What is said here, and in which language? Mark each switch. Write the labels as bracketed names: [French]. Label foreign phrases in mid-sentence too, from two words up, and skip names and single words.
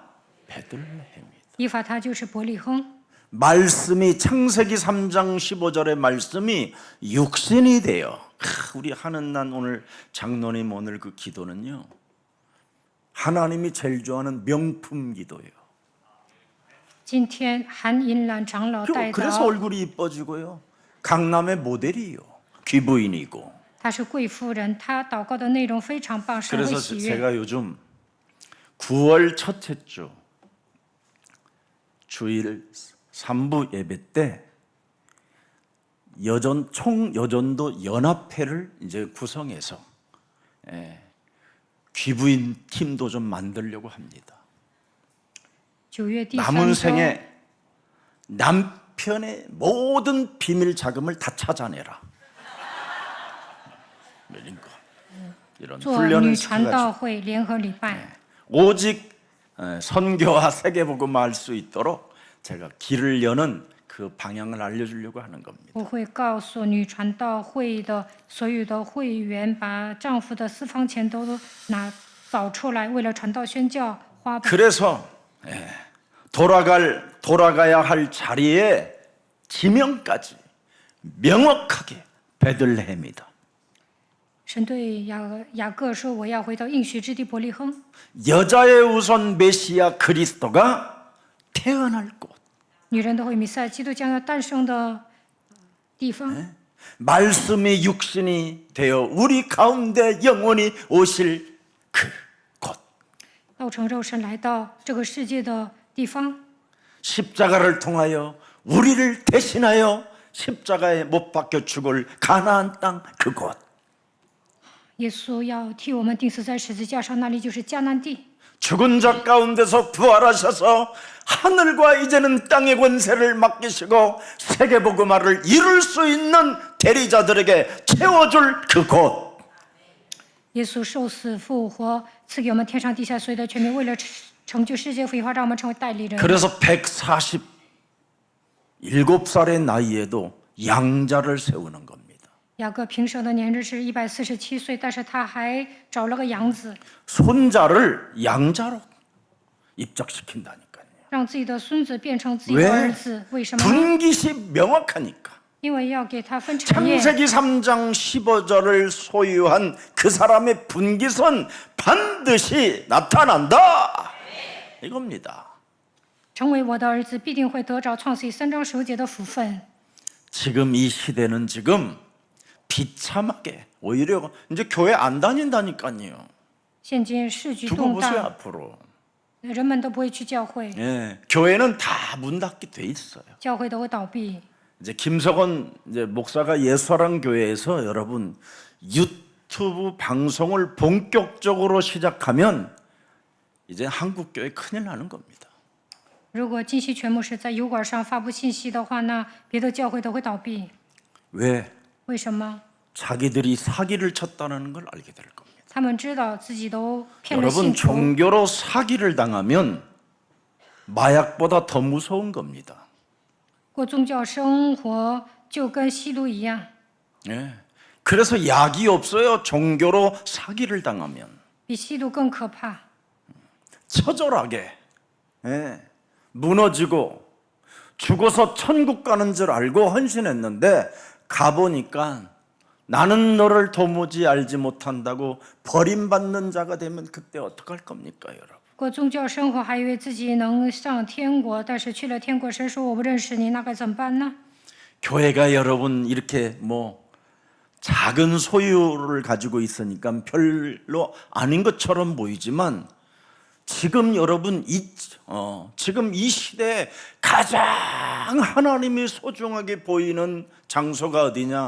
[Korean] 베들레헴이다. [Chinese] 以法他就是伯利恒。 [Korean] 말씀이 창세기 3장 15절의 말씀이 육신이 되어 우리 하는 난 오늘 장로님 오늘 그 기도는요. 하나님이 제일 좋아하는 명품 기도예요. [Chinese] 今天韩银兰长老带 [Korean] 그래서 [Chinese] 的， [Korean] 얼굴이 이뻐지고요. 강남의 모델이요. 귀부인이고. [Chinese] 她是贵夫人，她祷告的内容非常棒，神会 [Korean] 그래서 [Chinese] 喜悦。 [Korean] 제가 요즘 9월 첫째 주 주일 3부 예배 때 총여전도 연합회를 이제 구성해서 귀부인 팀도 좀 만들려고 합니다. [Chinese] 9 月第 [Korean] 남은 [Chinese] 3周， [Korean] 생에 남편의 모든 비밀 자금을 다 찾아내라. 이런 [Chinese] 做 [Korean] 훈련을 [Chinese] 女传 [Korean] 시켜가지고 [Chinese] 道会联合礼拜。 [Korean] 오직 선교와 세계복음을 할 수 있도록 제가 길을 여는 그 방향을 알려주려고 하는 겁니다. [Chinese] 我会告诉女传道会的所有的会员，把丈夫的私房钱都找出来，为了传道宣教花。 [Korean] 그래서 돌아가야 할 자리에 지명까지 명확하게 베들레헴이다. [Chinese] 神对雅各说：“我要回到应许之地伯利恒。 [Korean] 여자의 우선 메시아 그리스도가 태어날 곳. [Chinese] 女人的会弥赛基督将要诞生的地方。 [Korean] 말씀이 육신이 되어 우리 가운데 영원히 오실 그 곳. [Chinese] 道成肉身来到这个世界的地方， [Korean] 십자가를 통하여 우리를 대신하여 십자가에 못 박혀 죽을 가나안 땅 그곳. [Chinese] 耶稣要替我们钉死在十字架上，那里就是迦南地。 [Korean] 죽은 자 가운데서 부활하셔서 하늘과 이제는 땅의 권세를 맡기시고 세계복음화를 이룰 수 있는 대리자들에게 채워줄 그곳. [Chinese] 耶稣受死复活，赐给我们天上地下所有的权柄，为了成就世界福音化，让我们成为代理人。 [Korean] 그래서 147살의 나이에도 양자를 세우는 겁니다. [Chinese] 雅各平生的年日是147岁，但是他还找了个养子， [Korean] 손자를 양자로 입적시킨다니까요. [Chinese] 让自己的孙子变成自己的儿子。为什么呢？ [Korean] 분깃이 명확하니까. [Chinese] 因为要给他分产业。 [Korean] 창세기 3장 15절을 소유한 그 사람의 분깃은 반드시 나타난다. 이겁니다. [Chinese] 成为我的儿子，必定会得着创世记3章15节的福分。 [Korean] 지금 이 시대는 지금 비참하게 오히려 이제 교회 안 다닌다니까요. [Chinese] 现今世局 [Korean] 두고 [Chinese] 动 [Korean] 보세요 [Chinese] 荡， [Korean] 앞으로. [Chinese] 人们都不会去教会， [Korean] 예, 교회는 다 문 닫게 돼 있어요. [Chinese] 教会都会倒闭。 [Korean] 이제 김석원 이제 목사가 예수사랑 교회에서 여러분 유튜브 방송을 본격적으로 시작하면 이제 한국 교회 큰일 나는 겁니다. [Chinese] 如果金熙全牧师在油管上发布信息的话，那别的教会都会倒闭。 [Korean] 왜? [Chinese] 为什么？ [Korean] 자기들이 사기를 쳤다는 걸 알게 될 겁니다. [Chinese] 他们知道自己都骗了 [Korean] 여러분 [Chinese] 信徒。 [Korean] 종교로 사기를 당하면 마약보다 더 무서운 겁니다. [Chinese] 过宗教生活就跟吸毒一样， [Korean] 예. 그래서 약이 없어요. 종교로 사기를 당하면 [Chinese] 比吸毒更可怕。 [Korean] 처절하게 예. 무너지고 죽어서 천국 가는 줄 알고 헌신했는데 가보니까 나는 너를 도무지 알지 못한다고 버림받는 자가 되면 그때 어떡할 겁니까, 여러분? [Chinese] 过宗教生活还以为自己能上天国，但是去了天国，神说我不认识你，那该怎么办呢？ [Korean] 교회가 여러분 이렇게 뭐 작은 소유를 가지고 있으니까 별로 아닌 것처럼 보이지만 지금 여러분 지금 이 시대에 가장 하나님이 소중하게 보이는 장소가 어디냐?